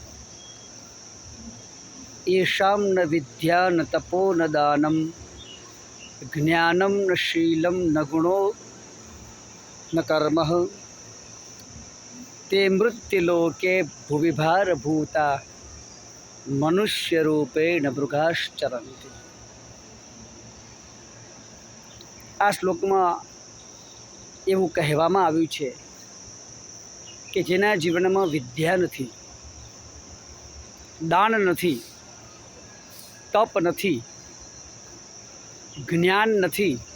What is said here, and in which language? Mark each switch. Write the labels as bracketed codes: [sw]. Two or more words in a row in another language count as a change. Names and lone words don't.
[sa] येषां न विद्या न तपो न दानं ज्ञानं न शीलं न गुणो न कर्म ते मृत्युलोके भुवि भारभूता मनुष्यरूपेण मृगाश्चरन्ति। [gu] આ શ્લોકમાં એવું કહેવામાં આવ્યું છે કે જેના જીવનમાં વિદ્યા નથી, દાન નથી, તપ નથી, જ્ઞાન નથી,